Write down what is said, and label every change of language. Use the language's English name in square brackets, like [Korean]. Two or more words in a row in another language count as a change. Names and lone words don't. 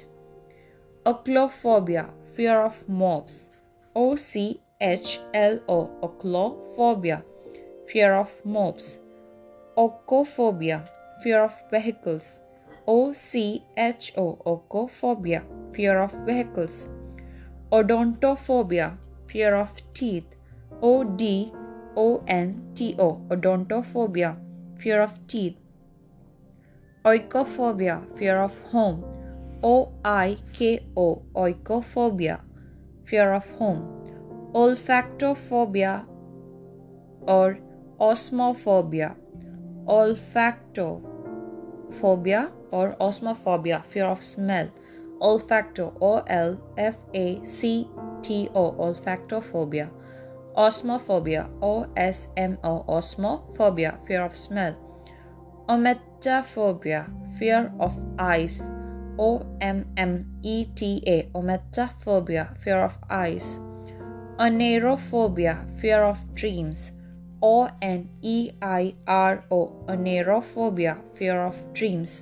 [English] Ochlophobia, fear of mobs, O-C-H-L-O, ochlophobia, fear of mobs. Ochophobia, fear of vehicles, O-C-H-O, ochophobia, fear of vehicles. Odontophobia, fear of teeth, O-D-O-N-T-O, odontophobia, fear of teeth. Oikophobia, fear of home, O-I-K-O, oikophobia, fear of home. Olfactophobia or osmophobia, olfactophobia or osmophobia, fear of smell. Olfacto, O-L-F-A-C-T-O, olfactophobia. Osmophobia, O-S-M-O, osmophobia, fear of smell. Ometaphobia, fear of eyes, O-M-M-E-T-A, ometaphobia, fear of eyes. Oneirophobia, fear of dreams, O-N-E-I-R-O, oneirophobia, fear of dreams.